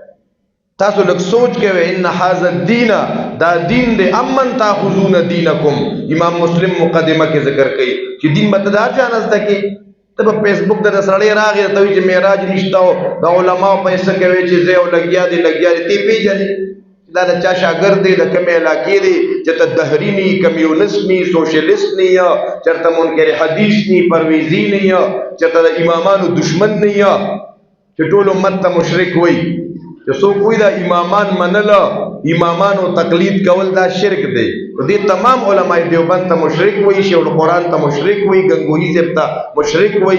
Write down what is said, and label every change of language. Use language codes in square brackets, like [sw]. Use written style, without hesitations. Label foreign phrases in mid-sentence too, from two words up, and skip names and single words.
[ps] تاسو لږ سوچ کوئ، [ar] ان هذا الدین، [ps] دا دین دی، [ar] امن تاخذون دینکم. [ps] امام مسلم مقدمه کې ذکر کوي چې دین به ته دا چا نه زده کړي. ته په فیسبوک د سړی راغی ته وایي چې معراج نشته، او د علماو پیسې کوي چې زه او لګیا دی تی پېژنې دا د چا شاګرد دی، د کومې علاقې دی، چې ته دهري نی، کمیونست نی، سوشلیست نی، یا چېرته منکر حدیث نی، پرویزي نی، یا چېرته د امامانو دشمن نی، یا چې ټول امت ته مشرک وایي. چې څوک وایي دا امامان منله، امامانو تقلید کول دا شرک دی. دې تمام علماء دیوبند ته مشرک وایي، شیخ القرآن ته مشرک وایي، گنگوهي صاحب ته مشرک وایي.